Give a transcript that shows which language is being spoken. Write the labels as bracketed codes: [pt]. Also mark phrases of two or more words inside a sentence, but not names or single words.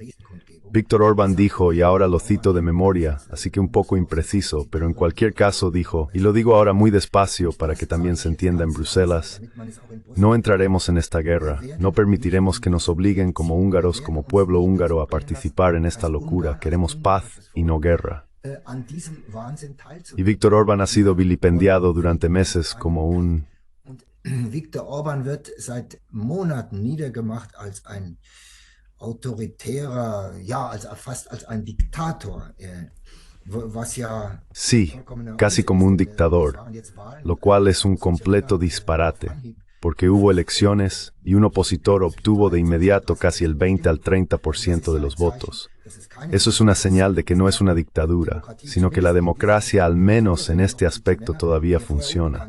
[es] Viktor Orbán dijo, y ahora lo cito de memoria, así que un poco impreciso, pero en cualquier caso dijo, y lo digo ahora muy despacio para que también se entienda en Bruselas, no entraremos en esta guerra, no permitiremos que nos obliguen como húngaros, como pueblo húngaro, a participar en esta locura, queremos paz y no guerra. Y Viktor Orbán ha sido vilipendiado durante meses como un... [de] Viktor Orbán wird seit Monaten niedergemacht als ein autoritärer, ja, fast als ein Diktator. [es] Sí, casi como un dictador, lo cual es un completo disparate, porque hubo elecciones y un opositor obtuvo de inmediato casi el 20 al 30% de los votos. Eso es una señal de que no es una dictadura, sino que la democracia, al menos en este aspecto, todavía funciona.